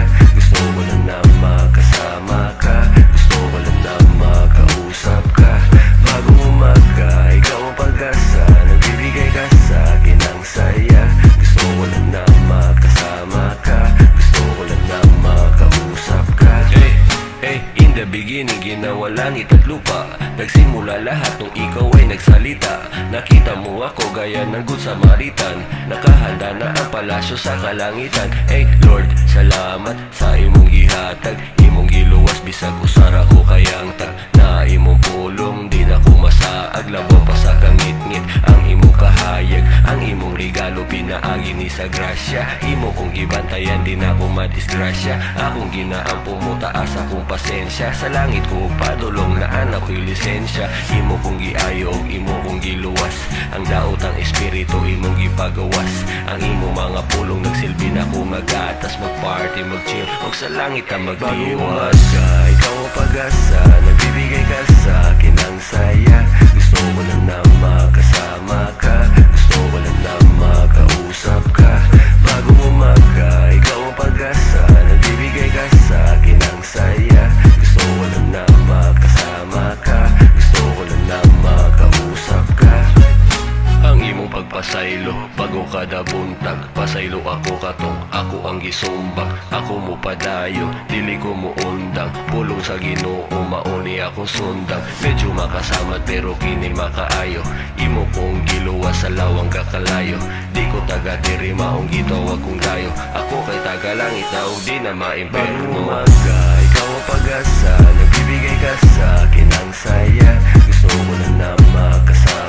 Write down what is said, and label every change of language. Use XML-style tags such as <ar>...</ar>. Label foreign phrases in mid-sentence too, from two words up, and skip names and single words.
<tl>Gusto ko lang na makasama ka, gusto ko lang na makausap ka. Bagong umaga, ikaw ang pag-asa, nagbibigay ka sa akin ng saya. Gusto ko lang na makasama ka, gusto ko lang na makausap ka.</tl> <en>In the beginning,</en> <tl>ginawa langit at lupa. Nagsimula lahat nung ikaw ay nagsalita. Nakita mo ako gaya ng Good Samaritan, nakahanda na ang palasyo sa kalangitan. Lord,</tl> <ceb>salamat sa imong gihatag, imong giluwas bisag usara ko kayang tag. Na imong pulong, di na ko masaag, labaw pa sa kangit-ngit ang imong kahayag. Ang imong regalo pinaagi ni sa grasya, imo kong gibantayan, di na ko madisgrasya. Akong ginaampo mo, taas akong pasensya. Sa langit ko padulong na anak ko'y lisensya. Imo kong giayo, imo kong giluwas, ang daot ang espiritu imong gipagawas. Ang imo mga pulong nagsilbi na ko magatas, magparty, magchill, og sa langit ka magdiwas.</ceb> <tl>Ikaw ang pag-asa, nagbibigay ka sa akin ng saya. Gusto ko lang na makasama ka, gusto ko lang na makausap ka. Bagong umaga, ikaw ang pag-asa, nagbibigay ka sa akin ng saya. Gusto ko lang na makasama ka, gusto ko lang na makausap ka.</tl> <ceb>Ang imong pagpasaylo, bago kada buntag, pasaylo ako katong ako ang gisumbag. Ako mo padayo, dili ko mo undang, pulong sa Ginoo mauni akong sundang. Medyo makasamat pero kini makaayo, imo kong giluwas sa lawang kakalayo. Di ko taga diri maong gitawag kong dayo, ako kay taga langit na og di na maimperno.</ceb> <tl>Umaga, ikaw ang pag-asa, nagbibigay ka sa akin ng saya. Gusto ko lang na</tl>